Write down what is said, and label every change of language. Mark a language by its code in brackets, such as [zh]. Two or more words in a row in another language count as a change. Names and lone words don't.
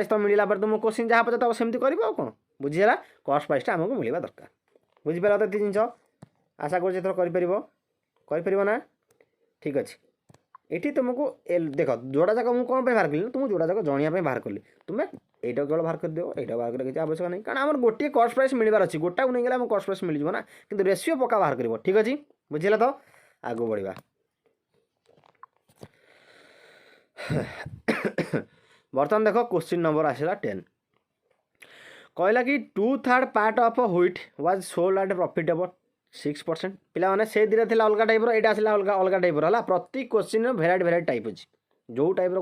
[or] ତ ମିଳିଲା ପରେ ତୁମକୁ କ୍ୱେଶ୍ଚିନ୍ ଯାହା ପଚାରିବ ସେମିତି କରିବ ଆଉ କ'ଣ ବୁଝିହେଲା [en] cost priceଟା [or] ଆମକୁ ମିଳିବା ଦରକାର ବୁଝିପାରିଲ ତ ଏତିକି ଜିନିଷ ଆଶା କରୁଛି ଏଥର କରିପାରିବ ନା ଠିକ୍ ଅଛି ଏଠି ତୁମକୁ ଦେଖ ଯୋଡ଼ା ଯାକ ମୁଁ କ'ଣ ପାଇଁ ବାହାର କଲି ତୁମକୁ ଯୋଡ଼ା ଯାକ ଜଣିବା ପାଇଁ ବାହାର କଲି ତୁମେ ଏଇଟା କେବଳ বাହାର କରିଦେବ এইটা ବାହାର କରିବା କିଛି ଆବଶ୍ୟକ ନାହିଁ କାରଣ ଆମର ଗୋଟିଏ [en] cost price [or] ମିଳିବାର ଅଛି ଗୋଟାକୁ ନେଇଗଲେ ଆମକୁ [en] cost price [or] ମିଳିଯିବ ନା କିନ୍ତୁ ରେସିଓ ପକ୍କା ବାହାର କରିବ ଠିକ୍ ଅଛି ବୁଝିଲା ତ ଆଗକୁ ବଢ଼ିବା ବର୍ତ୍ତମାନ ଦେଖ [en] question number [or] ଆସିଲା 10 କହିଲା କି 2/3 [en] part of wheat was sold at profit of 6% [or] ପିଲାମାନେ ସେ ଦୁଇଟା ଥିଲା ଅଲଗା ଟାଇପ୍ର ଏଇଟା ଆସିଲା ଅଲଗା ଟାଇପ୍ର ହେଲା ପ୍ରତି କ୍ୱେଶ୍ଚିନ୍ର [en] variety type [or] ଅଛି ଯେଉଁ ଟାଇପ୍ର